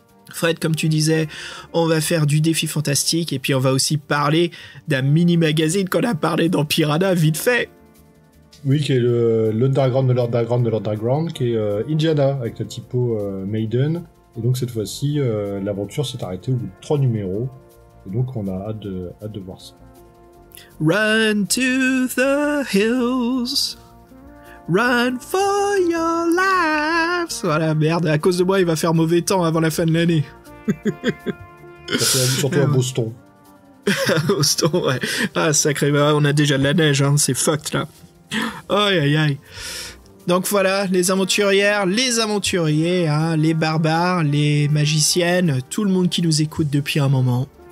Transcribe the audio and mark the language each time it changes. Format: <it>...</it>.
<fr>Fred, comme tu disais, on va faire du défi fantastique et puis on va aussi parler d'un mini-magazine qu'on a parlé dans Piranha vite fait. Oui, qui est l'underground de l'underground de l'underground, qui est Indiana, avec la typo Maiden. Et donc cette fois-ci, l'aventure s'est arrêtée au bout de 3 numéros. Et donc on a hâte de voir ça.</fr> <en>Run to the hills, run for your lives.</en> <fr>Voilà, merde, à cause de moi, il va faire mauvais temps avant la fin de l'année. Surtout à Boston. Boston, ouais. Ah, sacré, on a déjà de la neige, hein, c'est fucked là. Aïe, aïe, aïe. Donc voilà, les aventurières, les aventuriers, hein, les barbares, les magiciennes, tout le monde qui nous écoute depuis un moment.</fr>